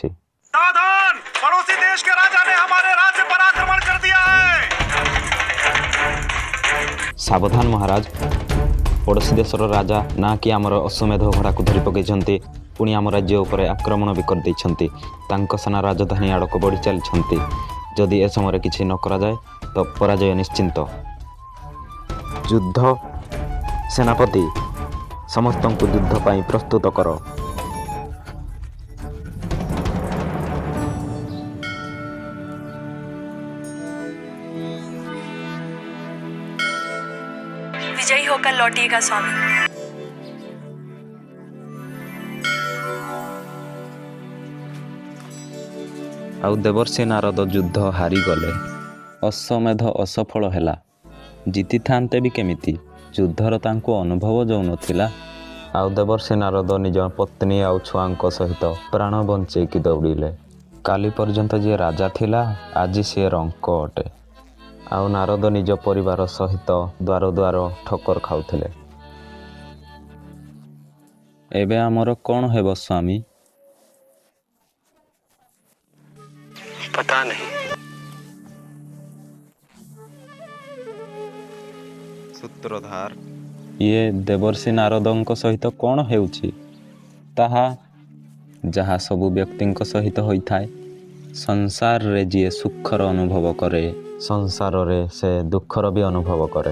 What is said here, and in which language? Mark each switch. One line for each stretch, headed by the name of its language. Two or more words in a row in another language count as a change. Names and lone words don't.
Hindi: सावधान! पड़ोसी देश के राजा ने हमारे राज्य पर आक्रमण कर दिया है।
Odia: ସାବଧାନ ମହାରାଜ, ପଡ଼ୋଶୀ ଦେଶର ରାଜା ନା କି ଆମର ଅଶ୍ୱମେଧ ଘୋଡ଼ାକୁ ଧରି ପକାଇଛନ୍ତି, ପୁଣି ଆମ ରାଜ୍ୟ ଉପରେ ଆକ୍ରମଣ ବି କରିଦେଇଛନ୍ତି। ତାଙ୍କ ସେନା ରାଜଧାନୀ ଆଡ଼କୁ ବଢ଼ି ଚାଲିଛନ୍ତି। ଯଦି ଏ ସମୟରେ କିଛି ନ କରାଯାଏ ତ ପରାଜୟ ନିଶ୍ଚିନ୍ତ। ଯୁଦ୍ଧ ସେନାପତି, ସମସ୍ତଙ୍କୁ ଯୁଦ୍ଧ ପାଇଁ ପ୍ରସ୍ତୁତ କର।
Hindi: विजयी होकर लौटिएगा स्वामी।
Odia: ଆଉ ଦେବର୍ଷି ନାରଦ ଯୁଦ୍ଧ ହାରିଗଲେ। ଅଶ୍ୱମେଧ ଅସଫଳ ହେଲା। ଜିତିଥାନ୍ତେ ବି କେମିତି? ଯୁଦ୍ଧର ତାଙ୍କୁ ଅନୁଭବ ଯାଉନଥିଲା। ଆଉ ଦେବର୍ଷି ନାରଦ ନିଜ ପତ୍ନୀ ଆଉ ଛୁଆଙ୍କ ସହିତ ପ୍ରାଣ ବଞ୍ଚେଇକି ଦୌଡ଼ିଲେ। କାଲି ପର୍ଯ୍ୟନ୍ତ ଯିଏ ରାଜା ଥିଲା, ଆଜି ସିଏ ରଙ୍କ ଅଟେ। ଆଉ ନାରଦ ନିଜ ପରିବାର ସହିତ ଦ୍ୱାର ଦ୍ୱାର ଠକ୍କର ଖାଉଥିଲେ। ଏବେ ଆମର କ'ଣ ହେବ ସ୍ୱାମୀ?
Hindi: पता नहीं।
Odia: ସୂତ୍ରଧାର, ଇଏ ଦେବର୍ଷି ନାରଦଙ୍କ ସହିତ କ'ଣ ହେଉଛି? ତାହା ଯାହା ସବୁ ବ୍ୟକ୍ତିଙ୍କ ସହିତ ହୋଇଥାଏ। ସଂସାରରେ ଯିଏ ସୁଖର ଅନୁଭବ କରେ, ସଂସାରରେ ସେ ଦୁଃଖର ବି ଅନୁଭବ କରେ।